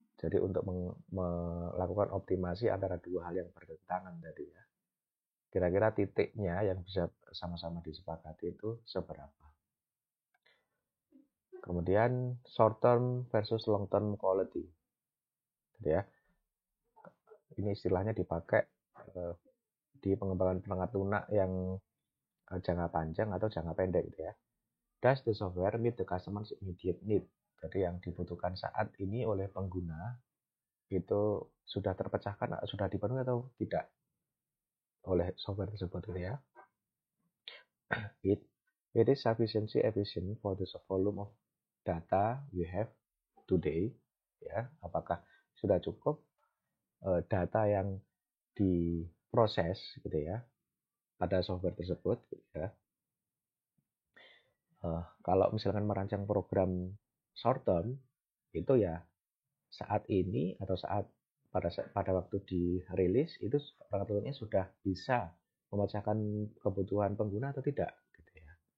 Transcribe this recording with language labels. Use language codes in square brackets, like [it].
[id] Jadi untuk melakukan optimasi antara dua hal yang bertentangan tadi ya. Kira-kira titiknya yang bisa sama-sama disepakati itu seberapa. [en] Kemudian short term versus long term quality. Gitu ya. [id] Ini istilahnya dipakai di pengembangan perangkat lunak yang jangka panjang atau jangka pendek gitu ya. [en] Does the software meet the customer's immediate need? [id] Jadi yang dibutuhkan saat ini oleh pengguna itu sudah terpecahkan, sudah dipenuhi atau tidak oleh software tersebut gitu ya. [en] It is sufficiently efficient for the volume of data we have today. [id] Ya, apakah sudah cukup data yang diproses gitu ya pada software tersebut gitu ya. Kalau misalkan merancang program short term itu ya saat ini atau pada waktu dirilis itu perangkat sudah bisa memecahkan kebutuhan pengguna atau tidak gitu ya.